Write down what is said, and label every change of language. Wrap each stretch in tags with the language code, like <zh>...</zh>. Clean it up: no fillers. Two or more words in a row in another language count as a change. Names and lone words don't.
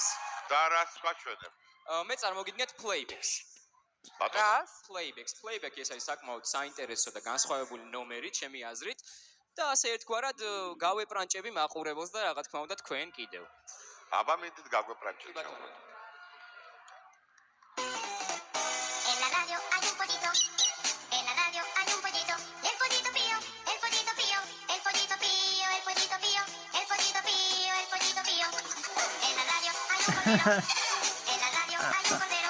<ka>და რას გვაჩვენებ? მე წარმოგიდგინეთ Playbacks. რას? Playback ეს არის საკმაოდ საინტერესო და განსხვავებული ნომერი, ჩემი აზრით. და ასე ერთგვარად გავეპრანჭები მაყურებელს და რა თქმა უნდა თქვენ კიდევ. აბა მიდით გაგვეპრანჭეთ.</ka> <es>En la radio hay un pollito. En la radio hay un pollito. El pollito pío, el pollito pío, el pollito pío, el pollito pío, el pollito pío, el pollito pío. En la radio hay un cordero. En la radio hay un cordero.</es>